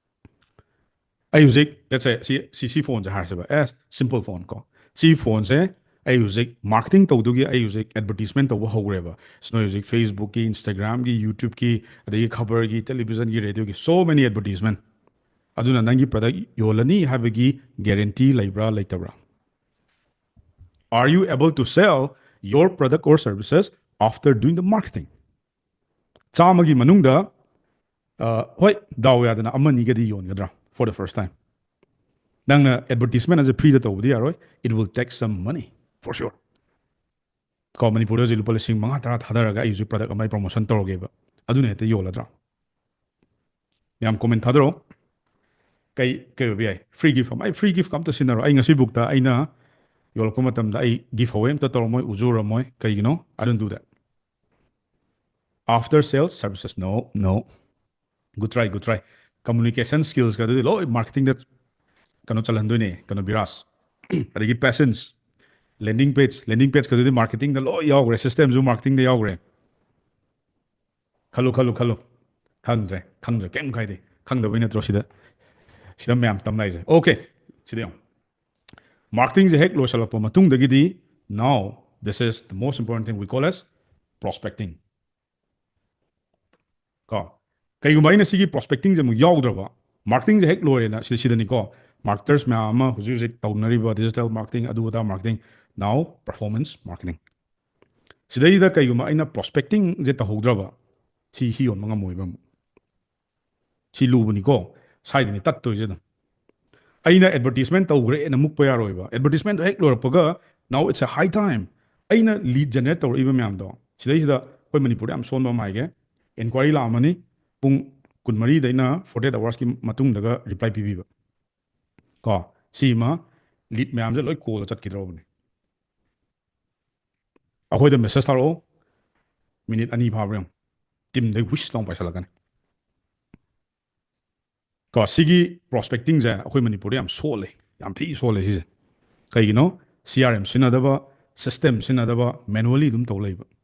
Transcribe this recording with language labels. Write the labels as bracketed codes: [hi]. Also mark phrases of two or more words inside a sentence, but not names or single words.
[mni] ꯑꯩ ꯍꯧꯖꯤꯛ ꯂꯦꯠꯁꯦ ꯁꯤ ꯐꯣꯟꯁꯦ ꯍꯥꯏꯔꯁꯦꯕ [en] simple phone [mni] ꯀꯣ ꯁꯤ ꯐꯣꯟꯁꯦ ꯑꯩ ꯍꯧꯖꯤꯛ ꯃꯥꯔꯀꯦꯇꯤꯡ ꯇꯧꯗꯨꯒꯤ ꯑꯩ ꯍꯧꯖꯤꯛ ꯑꯦꯗꯚꯔꯇꯤꯁꯃꯦꯟ ꯇꯧꯕ ꯍꯧꯈ꯭ꯔꯦꯕ ꯁꯤꯅ ꯍꯧꯖꯤꯛ ꯐꯦꯁꯕꯨꯛꯀꯤ ꯏꯟꯁꯇꯥꯒ꯭ꯔꯥꯝꯒꯤ ꯌꯨꯇ꯭ꯌꯨꯕꯀꯤ ꯑꯗꯒꯤ ꯈꯕꯔꯒꯤ ꯇꯦꯂꯤꯚꯤꯖꯟꯒꯤ ꯔꯦꯗꯤꯑꯣꯒꯤ [en] so many advertisement [mni] ꯑꯗꯨꯅ ꯅꯪꯒꯤ ꯄ꯭ꯔꯗꯛ ꯌꯣꯜꯂꯅꯤ ꯍꯥꯏꯕꯒꯤ ꯒꯦꯔꯦꯟꯇꯤ ꯂꯩꯕ꯭ꯔꯥ ꯂꯩꯇꯕ꯭ꯔꯥ [en] Are you able to sell your product or services after doing the marketing? [mni] ꯆꯥꯝꯃꯒꯤ ꯃꯅꯨꯡꯗ ꯍꯣꯏ ꯗꯥꯎ ꯌꯥꯗꯅ ꯑꯃꯅꯤꯒꯗꯤ ꯌꯣꯟꯒꯗ꯭ꯔꯥ [en] for the first time [mni] ꯅꯪꯅ ꯑꯦꯗꯚꯔꯇꯤꯁꯃꯦꯟ ꯑꯁꯦ ꯐ꯭ꯔꯤꯗ ꯇꯧꯕꯗꯤ ꯌꯥꯔꯣꯏ [en] it will take some money for sure [mni] ꯀꯣ ꯃꯅꯤꯄꯨꯔꯗ ꯍꯧꯖꯤꯛ ꯂꯨꯄꯥ ꯂꯤꯁꯤꯡ ꯃꯉꯥ ꯇꯔꯥ ꯊꯥꯗꯔꯒ ꯑꯩ ꯍꯧꯖꯤꯛ ꯄ꯭ꯔꯗꯛ ꯑꯃ ꯄ꯭ꯔꯣꯃꯣꯁꯟ ꯇꯧꯔꯒꯦꯕ ꯑꯗꯨꯅ ꯍꯦꯛꯇ ꯌꯣꯜꯂꯗ꯭ꯔꯥ ꯌꯥꯝ ꯀꯣꯃꯦꯟ ꯊꯥꯗꯔꯛꯑꯣ ꯀꯩ ꯑꯣꯏꯕ ꯌꯥꯏ [en] free gift [mni] ꯑꯃ ꯑꯩ [en] free gift [mni] ꯑꯝꯇ ꯁꯤꯟꯅꯔꯣ ꯑꯩ ꯉꯁꯤꯕꯨꯛꯇ ꯑꯩꯅ ꯌꯣꯜꯂꯛꯄ ꯃꯇꯝꯗ ꯑꯩ ꯒꯤꯐ ꯑꯋꯦ ꯑꯝꯇ ꯇꯧꯔꯝꯃꯣꯏ ꯎꯖꯨꯔꯝꯃꯣꯏ ꯀꯩꯒꯤꯅꯣ [en] I don't do that after sales services no good try communication skills [mni] ꯀꯗꯨꯗꯤ ꯂꯣꯏ ꯃꯥꯔꯀꯦꯇꯤꯡꯗ ꯀꯩꯅꯣ ꯆꯜꯍꯟꯗꯣꯏꯅꯦ ꯀꯩꯅꯣ ꯕꯤꯔꯥꯁ ꯑꯗꯒꯤ ꯄꯦꯁꯟꯁ [en] landing page [mni] ꯀꯗꯨꯗꯤ ꯃꯥꯔꯀꯦꯇꯤꯡꯗ ꯂꯣꯏ ꯌꯥꯎꯈ꯭ꯔꯦ ꯁꯤꯁꯇꯦꯝꯁꯨ ꯃꯥꯔꯀꯦꯇꯤꯡꯗ ꯌꯥꯎꯈ꯭ꯔꯦ ꯈꯜꯂꯨ ꯈꯪꯗ꯭ꯔꯦ ꯀꯩꯝ ꯀꯥꯏꯗꯦ ꯈꯪꯗꯕꯩ ꯅꯠꯇ꯭ꯔꯣ ꯁꯤꯗ ꯃꯌꯥꯝ ꯇꯝꯅꯥꯏꯁꯦ ꯑꯣꯀꯦ ꯁꯤꯗ ꯌꯦꯡꯉꯣ ꯃꯥꯔꯀꯦꯇꯤꯡꯁꯦ ꯍꯦꯛ ꯂꯣꯏꯁꯤꯜꯂꯛꯄ ꯃꯇꯨꯡꯗꯒꯤꯗꯤ [en] now this is the most important thing we call as prospecting [mni] ꯀꯣ ꯀꯩꯒꯨꯝꯕ ꯑꯩꯅ ꯁꯤꯒꯤ ꯄ꯭ꯔꯣꯁꯄꯦꯛꯇꯤꯡꯁꯦ ꯑꯃꯨꯛ ꯌꯥꯎꯗ꯭ꯔꯕ ꯃꯥꯔꯀꯦꯇꯤꯡꯁꯦ ꯍꯦꯛ ꯂꯣꯏꯔꯦꯅ ꯁꯤꯗꯅꯤꯀꯣ ꯃꯥꯔꯀꯦꯇꯔꯁ ꯃꯌꯥꯝ ꯑꯃ ꯍꯧꯖꯤꯛ ꯇꯧꯅꯔꯤꯕ [en] digital marketing [mni] ꯑꯗꯨ ꯑꯗꯥ ꯃꯥꯔꯀꯦꯇꯤꯡ [en] now performance marketing [mni] ꯁꯤꯗꯩꯗ ꯀꯩꯒꯨꯝꯕ ꯑꯩꯅ ꯄ꯭ꯔꯣꯁꯄꯦꯛꯇꯤꯡꯁꯦ ꯇꯧꯍꯧꯗ꯭ꯔꯕ ꯁꯤ ꯌꯣꯟꯕ ꯉꯝꯃꯣꯏꯕ ꯑꯃꯨꯛ ꯁꯤ ꯂꯨꯕꯅꯤꯀꯣ ꯁꯥꯏꯗꯅꯤ ꯇꯠꯇꯣꯏꯁꯦ ꯑꯗꯨꯝ ꯑꯩꯅ ꯑꯦꯗꯚꯔꯇꯤꯁꯃꯦꯟ ꯇꯧꯈ꯭ꯔꯦꯅ ꯃꯨꯛꯄ ꯌꯥꯔꯣꯏꯕ ꯑꯦꯗꯚꯔꯇꯤꯁꯃꯦꯟꯗꯣ ꯍꯦꯛ ꯂꯣꯏꯔꯛꯄꯒ [en] now it's a high time [mni] ꯑꯩꯅ [en] lead generate [mni] ꯇꯧꯔꯛꯏꯕ ꯃꯌꯥꯝꯗꯣ ꯁꯤꯗꯩꯁꯤꯗ ꯑꯩꯈꯣꯏ ꯃꯅꯤꯄꯨꯔꯗ ꯌꯥꯝ ꯁꯣꯟꯕ ꯑꯃ ꯍꯥꯏꯒꯦ ꯏꯟꯀ꯭ꯋꯥꯏꯔꯤ ꯂꯥꯛꯑꯝꯃꯅꯤ ꯄꯨꯡ 12ꯗꯩꯅ 48 ꯑꯋꯥꯔꯁꯀꯤ ꯃꯇꯨꯡꯗꯒ ꯔꯤꯄ꯭ꯂꯥꯏ ꯄꯤꯕꯤꯕ ꯀꯣ ꯁꯤꯃ ꯂꯤꯗ ꯃꯌꯥꯝꯁꯦ ꯂꯣꯏ ꯀꯣꯜꯗ ꯆꯠꯈꯤꯗ꯭ꯔꯕꯅꯤ ꯑꯩꯈꯣꯏꯗ ꯃꯦꯁꯦꯖ ꯊꯥꯔꯛꯑꯣ ꯃꯤꯅꯤꯠ 2 ꯐꯥꯕ꯭ꯔꯥ ꯌꯦꯡꯉꯣ ꯇꯤꯝꯗꯩ ꯋꯤꯁ ꯂꯥꯎ ꯄꯥꯏꯁꯤꯜꯂꯛꯀꯅꯤ ꯀꯣ ꯁꯤꯒꯤ ꯄ꯭ꯔꯣꯁꯄꯦꯛꯇꯤꯡꯁꯦ ꯑꯩꯈꯣꯏ ꯃꯅꯤꯄꯨꯔꯗ ꯌꯥꯝ ꯁꯣꯜꯂꯦ ꯌꯥꯝ ꯊꯤ ꯁꯣꯜꯂꯦ ꯁꯤꯁꯦ ꯀꯩꯒꯤꯅꯣ CRM ꯁꯤꯖꯤꯟꯅꯗꯕ ꯁꯤꯁꯇꯦꯝ ꯁꯤꯖꯤꯟꯅꯗꯕ ꯃꯦꯅꯨꯋꯦꯂꯤ ꯑꯗꯨꯝ ꯇꯧ ꯂꯩꯕ